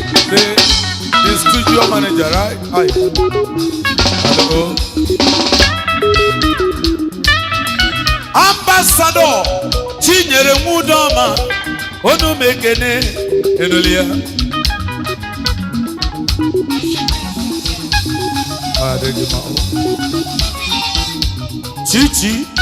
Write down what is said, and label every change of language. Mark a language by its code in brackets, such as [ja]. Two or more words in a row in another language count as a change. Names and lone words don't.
[en] The, the studio manager, right? Hi. Hello. Ambassador Chinyere Nwudoma. [ig] Onu m ekene, enụlụ ya. Adịghị mma. Chichi.